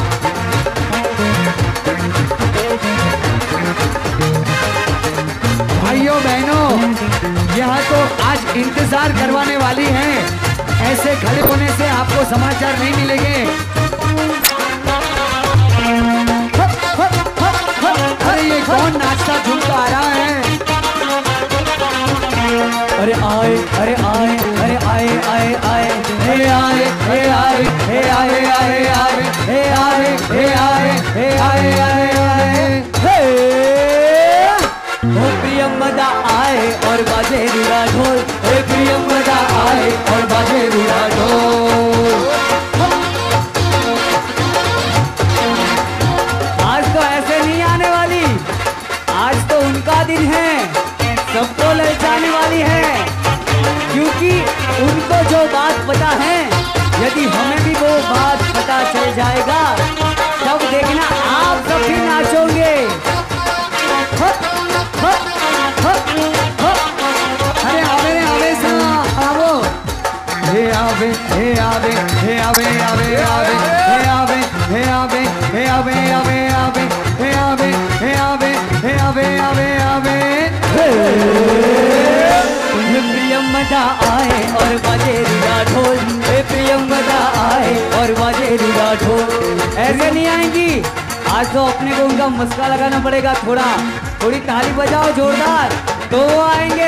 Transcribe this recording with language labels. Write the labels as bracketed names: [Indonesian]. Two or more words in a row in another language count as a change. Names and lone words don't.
[Hindi] भाइयों बहनों, यहाँ तो आज इंतजार करवाने वाली हैं। ऐसे खड़े होने से आपको समाचार नहीं मिलेंगे। अरे ये कौन नाचता झूमता आ रहा है? अरे आए अरे आए अरे आए आए आए हे आए हे आए हे आए आए आए हे आए हे आए हे आए आए आए हे ओ प्रियंवदा आए और बाजे रुड़ा ढोल। हे प्रियंवदा आए और बाजे रुड़ा ढोल। आज तो ऐसे नहीं आने वाली, आज तो उनका दिन है, सबको ललचाने वाली है। क्योंकि उनको जो बात पता है, यदि हमें भी वो बात पता चल जाएगा, तब देखना आप सब भी नाचोगे। अरे आवे रे आवे सा आवो। हे आवे हे आवे हे आवे आवे आवे हे आवे हे आवे हे आवे आवे आवे हे आवे हे आवे हे आवे आवे आवे। प्रियंवदा आए और बाजे रुड़ा ढोल। प्रियंवदा आए और बाजे रुड़ा ढोल। ऐसे नहीं आएंगी, आज तो अपने को उनका मस्का लगाना पड़ेगा। थोड़ी ताली बजाओ जोरदार, तो वो आएंगे।